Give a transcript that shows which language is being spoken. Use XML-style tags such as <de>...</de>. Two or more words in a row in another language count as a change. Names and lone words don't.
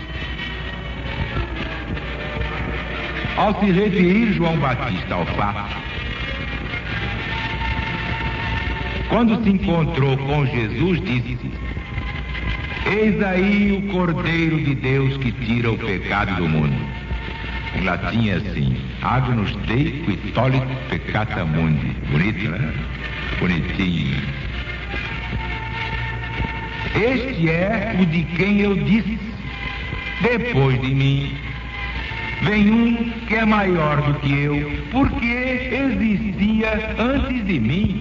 <pt>Ao se referir João Batista ao fato, quando se encontrou com Jesus, disse: eis aí o Cordeiro de Deus que tira o pecado do mundo. Em latim é assim:</pt> <la>Agnus Dei qui tollit peccata mundi.</la> <pt>Bonito, né? Bonitinho. Este é o de quem eu disse: depois de mim vem um que é maior do que eu, porque existia antes de mim.</pt>